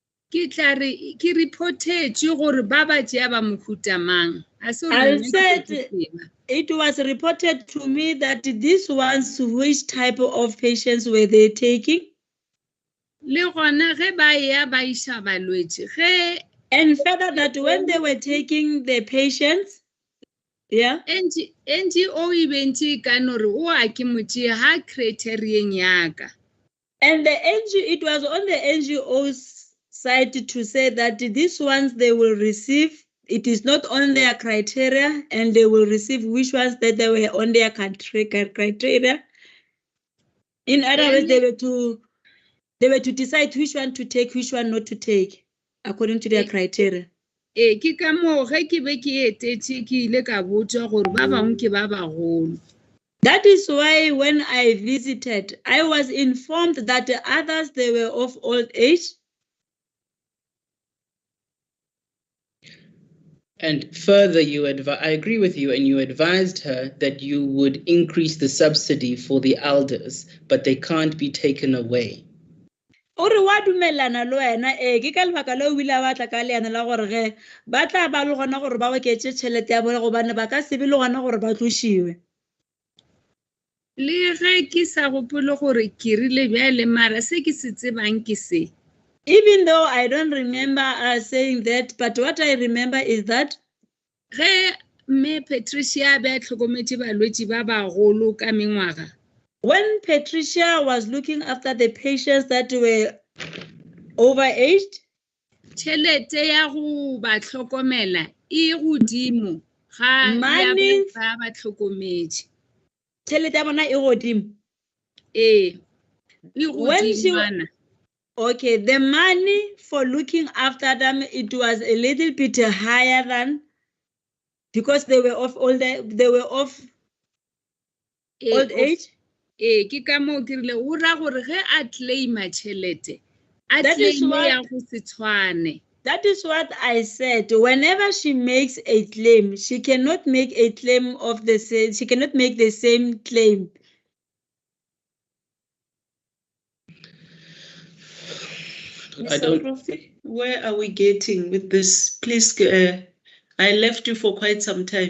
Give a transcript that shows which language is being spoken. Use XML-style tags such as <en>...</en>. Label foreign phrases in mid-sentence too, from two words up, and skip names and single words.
<nso>ke tla re ke reportetswe gore ba ba tšea ba mohuta mang.</nso> <en>I said it was reported to me that these ones, which type of patients were they taking?</en> <nso>Le gona ge ba ya ba iša balwetši ge</nso> <en>And further that when they were taking the patients, yeah,</en> <nso>NGO e bentše ka no re o a ke mo tšea ha criterion yaka.</nso> <en>And it was on the NGO's side to say that these ones they will receive, it is not on their criteria, and they will receive which ones that they were on their criteria. In other words, they were to decide which one to take, which one not to take, according to their criteria.</en> <nso>Ke ka moo ge ke be ke etetše ke ile ka botša gore ba bangwe ke ba bagolo.</nso> <en>That is why when I visited, I was informed that the others, they were of old age. And further, I agree with you, and you advised her that you would increase the subsidy for the elders, but they can't be taken away.</en> <nso>Ore wa dumelana le wena ke ka lebaka le o ile a batla ka leana la gore ge ba tla ba le gona gore ba oketse tšhelete ya bone gobane ba ka se be le gona gore ba tloshiwe. Le ge ke sa gopole gore ke rile bjale mara se ke se tsebang ke se.</nso> <en>Even though I don't remember saying that, but what I remember is that</en> <nso>ge me Patricia be tlhokometše balwetši ba bagolo ka mengwaga.</nso> <en>When Patricia was looking after the patients that were overaged,</en> <nso>tšhelete ya go ba tlhokomela e godimo ga ya ba tlhokometše. Tšhelete ya bona e godimo. E godimo.</nso> <en>Okay, the money for looking after them, it was a little bit higher than, because they were of old age.</en> <nso>Ke ka moo ke rile o ra gore ge a claima tšhelete a claim ya go se tshwane.</nso> <en>That is what I said. Whenever she makes a claim, she cannot make a claim of the same. She cannot make the same claim. Mr. Profi, where are we getting with this? Please, I left you for quite some time.</en>